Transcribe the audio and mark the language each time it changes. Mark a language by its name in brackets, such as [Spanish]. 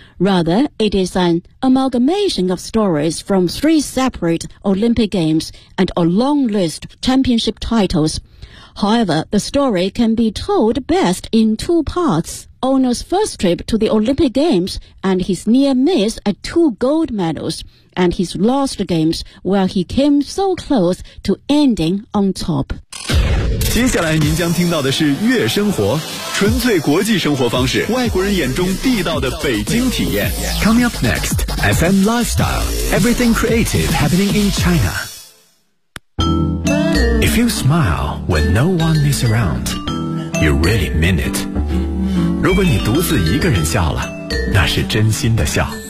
[English] Rather, it is an amalgamation of stories from three separate Olympic Games and a long list of championship titles. However, the story can be told best in two parts. Ono's first trip to the Olympic Games and his near miss at 2 gold medals, and his lost games where he came so close to ending on top. [Chinese] 接下来您将听到的是悦生活，纯粹国际生活方式，外国人眼中地道的北京体验。 [English] Coming up next, FM Lifestyle, everything creative happening in China. If you smile when no one is around, you really mean it. [Chinese] 如果你独自一个人笑了，那是真心的笑。